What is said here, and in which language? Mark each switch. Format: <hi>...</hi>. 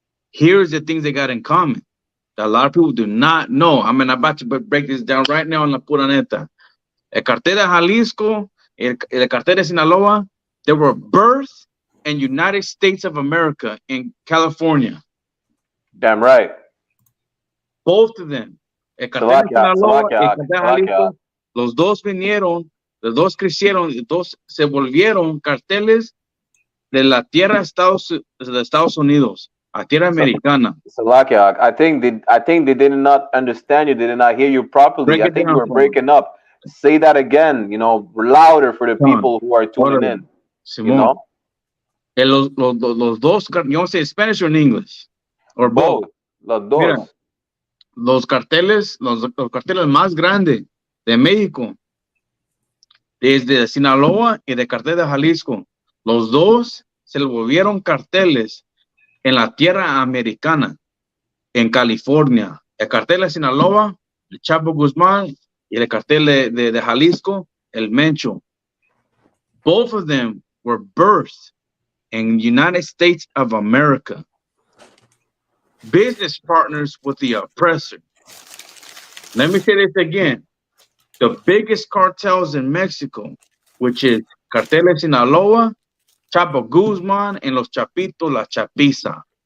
<en>Here's the things they got in common that a lot of people do not know. I'm about to break this down right now on La Pura Neta. El Cartel de Jalisco, el Cartel de Sinaloa, they were birthed in United States of America in California. Damn right. Both of them.</en> <es>El Cartel de Sinaloa, el Cartel de Jalisco, los dos vinieron, los dos crecieron, los dos se volvieron carteles de la tierra de Estados Unidos, a tierra americana.</es> <en>Salakia, I think they did not understand you, they did not hear you properly. I think you were breaking up. Say that again, you know, louder for the people who are tuning in. You know?</en> <es>Los dos,</es> <en>you want to say Spanish or in English? Or both?</en> <es>Los dos. Mira, los carteles más grandes de México, desde Sinaloa y de Cartel de Jalisco, los dos se volvieron carteles en la tierra americana, en California. El Cartel de Sinaloa, el Chapo Guzmán, y el Cartel de Jalisco, el Mencho.</es> <en>Both of them were birthed in United States of America. Business partners with the oppressor. Let me say this again. The biggest cartels in Mexico, which is Cartel de Sinaloa, Chapo Guzman, and Los Chapitos, La Chapiza.</en>